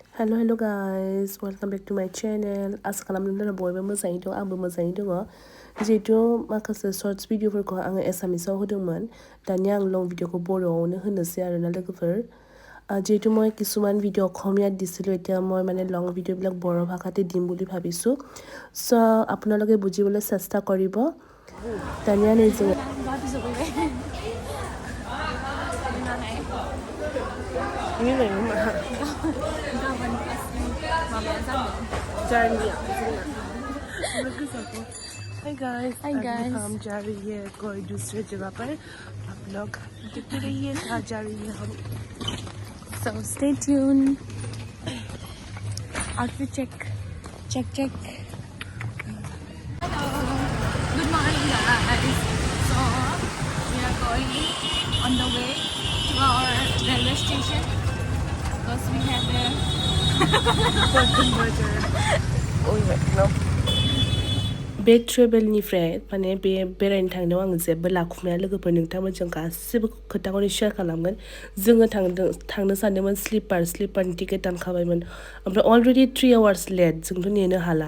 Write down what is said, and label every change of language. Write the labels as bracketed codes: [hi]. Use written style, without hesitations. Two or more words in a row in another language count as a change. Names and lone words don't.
[en] Hello guys, welcome back to my channel. [brx] आसा खालामदों नोंथाङा बयबो मोजाङै दं, आंबो मोजाङै दङ। जिहेथु माखासे शर्ट्स भिडिअफोरखौ आङो एसामिसाव होदोंमोन, दानिया आं लं भिडिअखौ बर'आवनो होनोसै आरोना लोगोफोर। [as] যিহেতু মই কিছুমান ভিডিঅ' অসমীয়াত দিছিলোঁ, এতিয়া মই মানে লং ভিডিঅ'বিলাক বড়ো ভাষাতে দিম বুলি ভাবিছোঁ। চ' আপোনালোকে বুজিবলৈ চেষ্টা কৰিব। [brx] दानिया नै जोङो [en] Hi guys, [hi] हम जा रही है कोई दूसरे जगह पर, आप लोग देखते रहिए कहाँ जा रही है हम। [en] So stay tuned. Outfit check. Check. Hello. Good morning guys. So we are going on the way to our railway station because we have a [brx] बे ट्रेभेलनिफ्राय माने बे बेरायनो थांनायाव आं जेबो लाखुमाया लोगोफोर, नोंथांमोनजों गासिबो खोथाखौनो शेयार खालामगोन। जोङो थांनो सानदोंमोन स्लिपारनि टिकेट दानखाबायमोन, ओमफ्राय अलरेडि 3 [en] hours late, [brx] जोंथ' नेनो हाला।